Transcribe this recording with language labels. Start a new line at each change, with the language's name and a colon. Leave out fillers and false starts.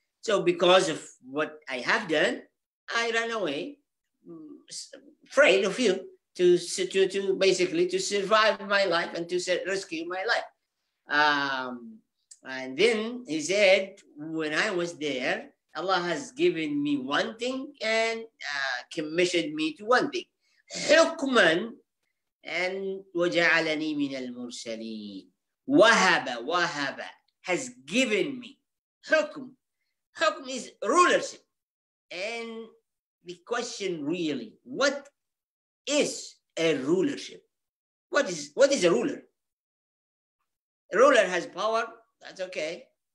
English: So because of what I have done, I ran away, afraid of you, to basically to survive my life and to rescue my life. And then he said, when I was there, Allah has given me one thing and commissioned me to one thing.
Arabic: حكما
English: and
Arabic: وجعلني من المرسلين.
English: وهب has given me. Hukm is rulership. And the question really, what is a rulership? What is a ruler? A ruler has power. That's okay.